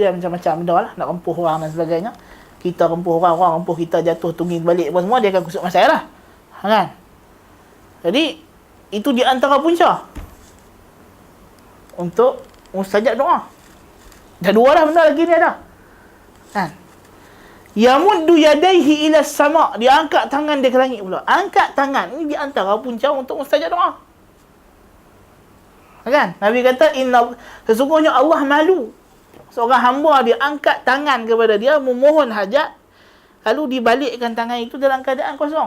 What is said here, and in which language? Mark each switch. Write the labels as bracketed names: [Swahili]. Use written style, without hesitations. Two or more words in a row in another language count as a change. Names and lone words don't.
[Malay] Dia macam-macam benda lah, nak rempuh orang dan sebagainya. Kita rempuh orang, orang rempuh kita, jatuh tungging balik pun semua, dia akan kusut masai lah, kan? Jadi itu di antara punca untuk mustajab doa. Dah dua lah benda lagi ni ada, kan? [Arabic] يمد يديه إلى السماء', [Malay] dia angkat tangan dia ke langit pula. Angkat tangan ni di antara punca untuk mustajab doa, kan? Nabi kata sesungguhnya Allah malu seorang hamba dia angkat tangan kepada dia memohon hajat, lalu dibalikkan tangan itu dalam keadaan kosong.